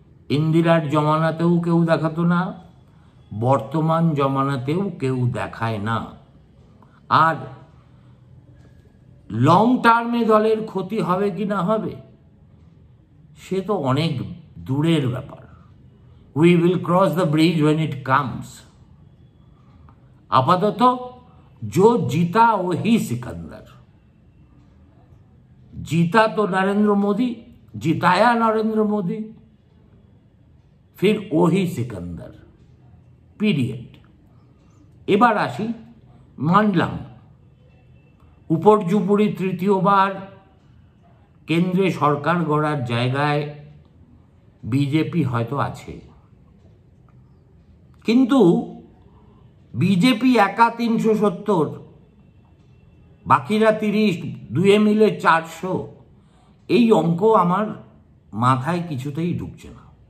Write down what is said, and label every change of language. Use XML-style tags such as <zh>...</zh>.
<bn>ইন্দিরার জমানাতেও কেউ দেখাতো না, বর্তমান জমানাতেও কেউ দেখায় না। আর লং টার্মে দলের ক্ষতি হবে কি না হবে সে তো অনেক দূরের ব্যাপার।</bn> <en>We will cross the bridge when it comes.</en> <hi>আপাতত जो जीता वही सिकंदर। जीता तो नरेंद्र मोदी, जिताया नरेंद्र मोदी, फिर वही सिकंदर, पीरियड।</hi> <bn>এবার আসি, মানলাম উপর্যুপরি তৃতীয়বার কেন্দ্রে সরকার গড়ার জায়গায় বিজেপি হয়তো আছে, কিন্তু বিজেপি একা 370, বাকিরা 30, দুয়ে মিলে 400, এই অঙ্ক আমার মাথায় কিছুতেই ঢুকছে না।</bn>